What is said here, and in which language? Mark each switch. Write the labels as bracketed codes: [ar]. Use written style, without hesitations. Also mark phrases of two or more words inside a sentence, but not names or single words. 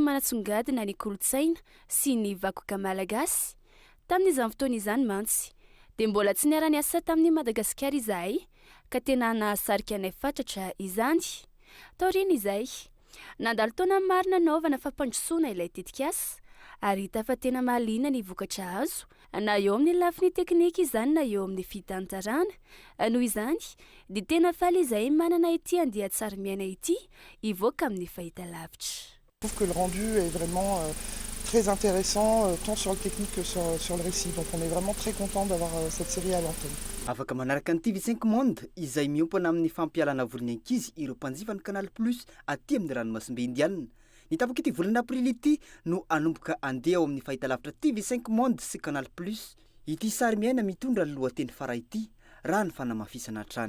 [mg] manatsongadina ny kolontsaina sy ny vakoka malagasy tamin'izany fotoana izany mantsy dia mbola tsy niara-ny asa tamin'ny Madagasikara izahay ka tena nahasarika anay fatratra izany taoriana izay nandalo taona marina naovana fampandrosoana ilay tetika asa ary hita fa tena mahaliana ny vokatra azo na eo amin'ny lafiny teknika izany na eo amin'ny fitantarana noho izany dia tena faly izay manana ity andeha sary miaina ity hivoaka amin'ny fahitalavitra. [fr] Je trouve que le rendu est vraiment très intéressant tant sur le technique que sur le récit. Donc on est vraiment très content d'avoir cette série à l'antenne. [mg] afaka manaraka ny TV5 Monde izay miompana amin'ny fampialana volony ankizy ireo mpanjifa ny Canal Plus aty amin'ny ranomasimbe indianina. Ny tapaka ity volana aprily ity no anomboka andeha ao amin'ny fahitalavitra TV5 Monde sy Canal Plus. Ity sary miaina mitondra ny lohateny fara ity raha ny fanamafisana hatrany.